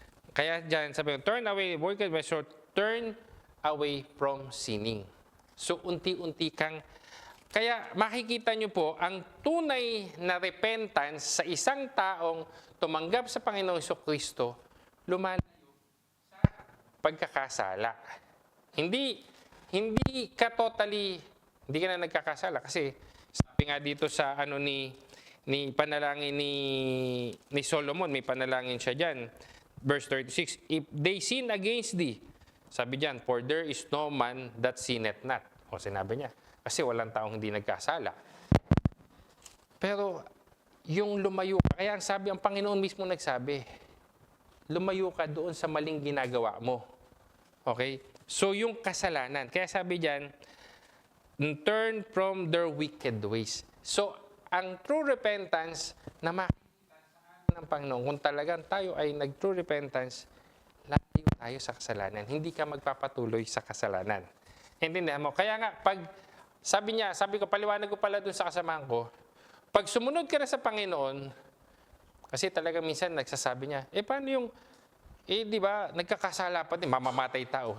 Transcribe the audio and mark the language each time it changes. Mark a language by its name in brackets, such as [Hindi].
[Filipino] Kaya dyan sabi ko, [English] turn away wicked ways, or turn away from sinning. [Filipino] So unti-unti kang, kaya makikita nyo po, ang tunay na repentance sa isang taong tumanggap sa Panginoong Kristo, lumalayo sa pagkakasala. Hindi ka totally, hindi ka na nagkakasala. Kasi sabi nga dito sa ni panalangin ni Solomon, may panalangin siya dyan. [English] Verse 36, if they sin against thee, [Filipino] sabi dyan, [English] for there is no man that sinneth not. [Filipino] O sinabi niya, kasi walang taong hindi nagkasala. Pero yung lumayo ka, kaya ang sabi, ang Panginoon mismo nagsabi, lumayo ka doon sa maling ginagawa mo. Okay? So yung kasalanan, kaya sabi dyan, [English] turn from their wicked ways. [Filipino] So ang true repentance na makikita sa atin ng Panginoon, kung talagang tayo ay nag-true repentance, layo tayo sa kasalanan. Hindi ka magpapatuloy sa kasalanan. Intindihan mo? Kaya nga, pag sabi ko, paliwanag ko pala dun sa kasamahan ko, pag sumunod ka na sa Panginoon, kasi talaga minsan nagsasabi niya, paano yung, di ba, nagkakasala pa din, mamamatay tao.